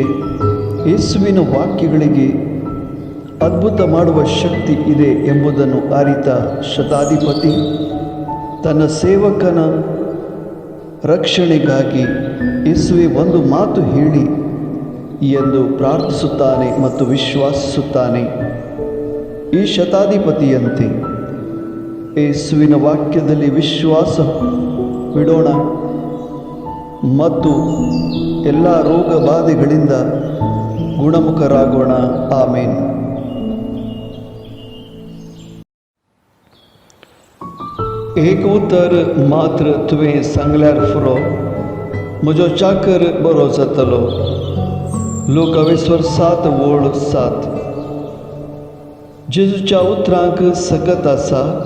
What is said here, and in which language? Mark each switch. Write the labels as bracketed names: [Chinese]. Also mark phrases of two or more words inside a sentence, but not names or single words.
[Kannada] ಯೇಸುವಿನ ವಾಕ್ಯಗಳಿಗೆ ಅದ್ಭುತ ಮಾಡುವ ಶಕ್ತಿ ಇದೆ ಎಂಬುದನ್ನು ಅರಿತ ಶತಾಧಿಪತಿ ತನ್ನ ಸೇವಕನ ರಕ್ಷಣೆಗಾಗಿ ಯೇಸುವೆ ಒಂದು ಮಾತು ಹೇಳಿ ಎಂದು ಪ್ರಾರ್ಥಿಸುತ್ತಾನೆ ಮತ್ತು ವಿಶ್ವಾಸಿಸುತ್ತಾನೆ. ಈ ಶತಾಧಿಪತಿಯಂತೆ ಯೇಸುವಿನ ವಾಕ್ಯದಲ್ಲಿ ವಿಶ್ವಾಸವಿಡೋಣ ಮತ್ತು ಎಲ್ಲ ರೋಗ ಬಾಧೆಗಳಿಂದ ಗುಣಮುಖರಾಗೋಣ. ಆಮೇನ್. [Konkani] एक उतर मात्र तुवें सांगल्यार पुरो, म्हजो चाकर बरो जातलो. लूका 7:7. जेजूच्या उतरांक सकत आसा.